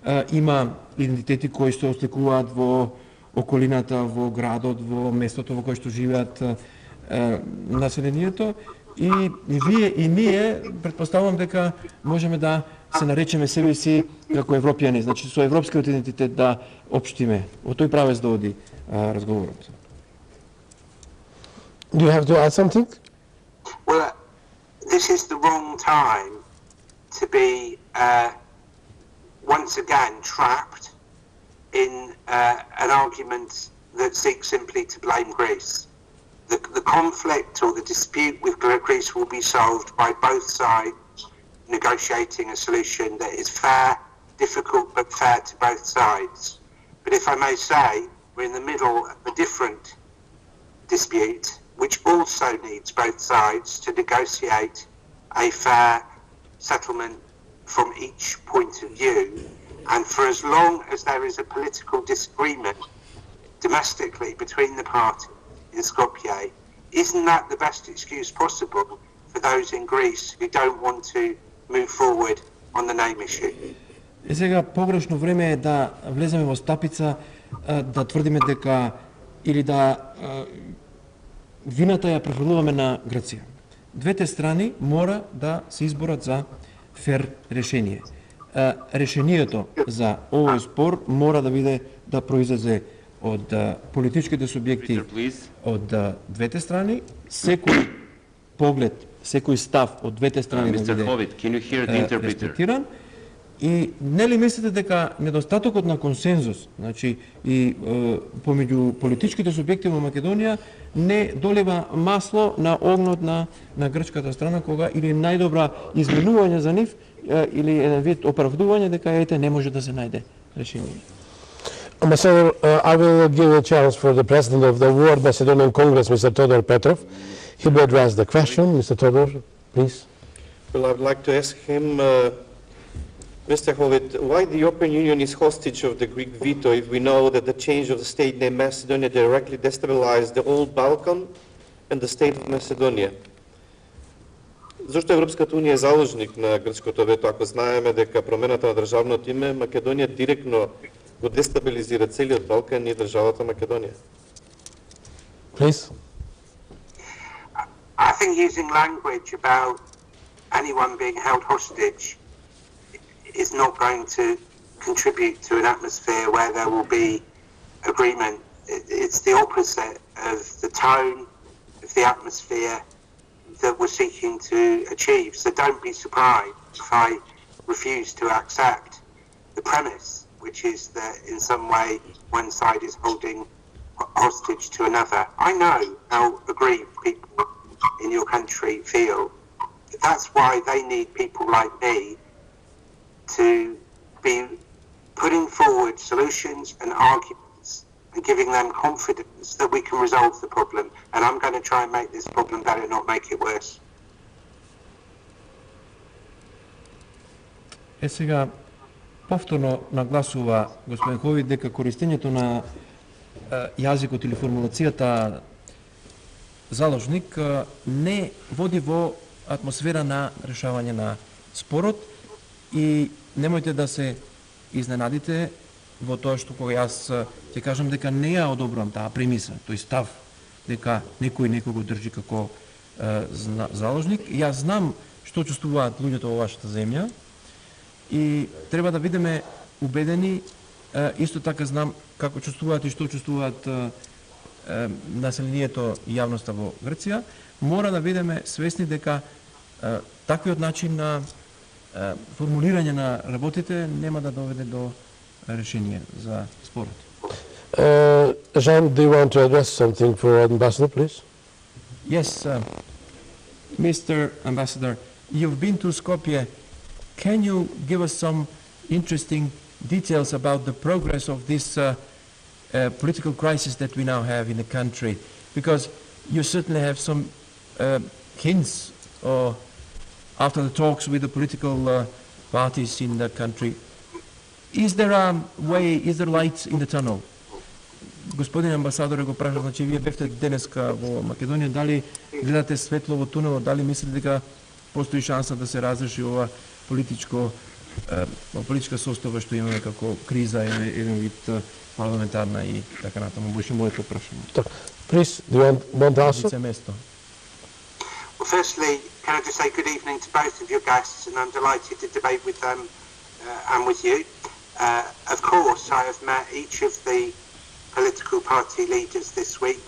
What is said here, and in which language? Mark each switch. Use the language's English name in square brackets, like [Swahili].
[Macedonian] има идентитети кои се осликуваат во околината, во градот, во местото во кое што живеат населението, и вие и ние претпоставувам дека можеме да се наречеме себе си како европјани, значи со европскиот идентитет да општиме. Во тој правец да оди разговорот. [English] Do you have to add something? Well, this is the wrong time to be once again trapped in an argument that seeks simply to blame Greece. The conflict or the dispute with Greece will be solved by both sides negotiating a solution that is fair, difficult but fair to both sides. But if I may say, we're in the middle of a different dispute which also needs both sides to negotiate a fair settlement from each point of view. And for as long as there is a political disagreement domestically between the parties in Skopje, isn't that the best excuse possible for those in Greece who don't want to move forward on the name issue? [Macedonian] И сега погрешно време е да влеземе во стапица, да тврдиме дека или да вината ја префрлуваме на Грција. Двете страни мора да се изборат за фер решение. Решението за овој спор мора да биде да произлезе од политичките субјекти од двете страни, секој поглед, секој став од двете страни да биде респектиран. И нели мислите дека недостатокот на консензус, значи и помеѓу политичките субјекти во Македонија не долива масло на огнот на грчката страна, кога или најдобра изменување за нив или еден вид оправдување дека ете не може да се најде решение. [English] Ambassador, I will give a chance for the president of the World Macedonian Congress, Mr. Todor Petrov. He will address the question. Mr. Todor, please. Well, I would like to ask him, Mr. Hovit, why the European Union is hostage of the Greek veto if we know that the change of the state name Macedonia directly destabilized the old Balkan and the state of Macedonia? [Macedonian] Зошто Европската унија е заложник на грчкото вето, ако знаеме дека промената на државното име Македонија директно го дестабилизира целиот Балкан и државата Македонија? [English] Please. I think using language about anyone being held hostage is not going to contribute to an atmosphere where there will be agreement. It's the opposite of the tone of the atmosphere that we're seeking to achieve. So don't be surprised if I refuse to accept the premise, which is that in some way one side is holding hostage to another. I know how aggrieved people in your country feel. That's why they need people like me to be putting forward solutions and arguments and giving them confidence that we can resolve the problem. And I'm going to try and make this problem better, not make it worse. [Macedonian] Сега повторно нагласува господин Ховит дека користењето на јазикот или формулацијата заложник не води во атмосфера на решавање на спорот и немојте да се изненадите во тоа што кога јас ќе кажам дека не ја одобрувам таа премиса, тој став дека некој некого држи како заложник. Јас знам што чувствуваат луѓето во вашата земја и треба да бидеме убедени, исто така знам како чувствуваат и што чувствуваат населението и јавноста во Грција. Мора да бидеме свесни дека таквиот начин на формулирање на работите нема да доведе до решение за спорот. [English] Jean, do you want to address something for Ambassador, please? Yes, Mr. Ambassador, you've been to Skopje. Can you give us some interesting details about the progress of this political crisis that we now have in the country? Because you certainly have some hints after the talks with the political parties in the country. Is there a way, is there light in the tunnel? [Macedonian] Господин амбасадоре го праша, значи вие бевте денеска во Македонија, дали гледате светло во тунелот, дали мислите дека постои шанса да се разреши ова политичка состава што имаме како криза, еден вид парламентарна и така натаму. Беше моето прашање. [English] Please, do you want to answer? [Macedonian] Место. [English] Well, firstly, can I just say good evening to both of your guests, and I'm delighted to debate with them and with you. Of course, I have met each of the political party leaders this week.